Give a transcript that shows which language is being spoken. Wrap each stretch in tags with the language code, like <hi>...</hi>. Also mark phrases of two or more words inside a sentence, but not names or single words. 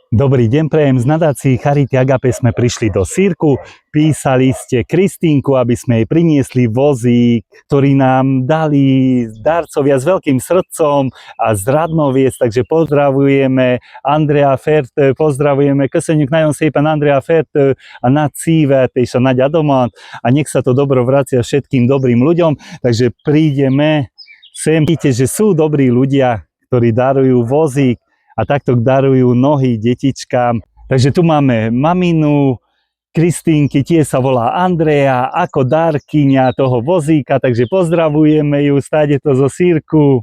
<sk>Dobrý deň, prejem z nadácií Charity Agape sme prišli do Sýrku. Písali ste Kristínku, aby sme jej priniesli vozík, ktorý nám dali darcovia s veľkým srdcom a z Radnoviec, takže pozdravujeme Andrea Fert, pozdravujeme</sk> <hu>köszönjük nagyon szépen Andrea Fert a Nagy Szívet és a Nagy Adomant a</hu> <sk>nech sa to dobro vracia všetkým dobrým ľuďom, takže prídeme sem, vidíte, že sú dobrí ľudia, ktorí darujú vozík a takto darujú nohy detičkám. Takže tu máme maminu Kristínky, tie sa volá Andrea, ako darkyňa toho vozíka, takže pozdravujeme ju, stáde to zo Sýrku.</sk>